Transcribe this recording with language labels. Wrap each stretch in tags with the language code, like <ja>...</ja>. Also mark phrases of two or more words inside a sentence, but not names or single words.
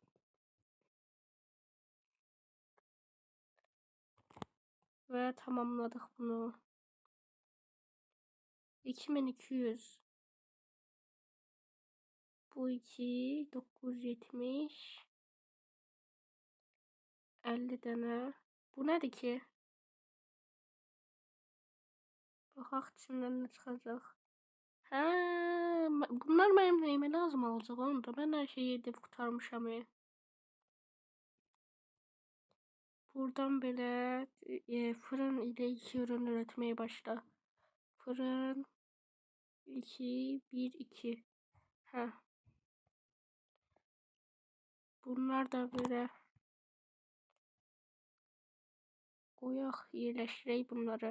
<tr>Ve tamamladık bunu. 2200. Bu 970. 50 tane. Bu nedir ki?</tr> <az>Baxaq içindən nə çıxacaq. Hə, bunlar mənim nəyimə lazım olacaq onu da. Mən hər şeyi edib qurtarmışam.</az> <tr>Buradan belə fırın ile 2 ürün üretmeye başla. Fırın 2 1 2. Hə. Bunlar da böyle</tr> <az>koyaq, yerləşdirək bunları.</az>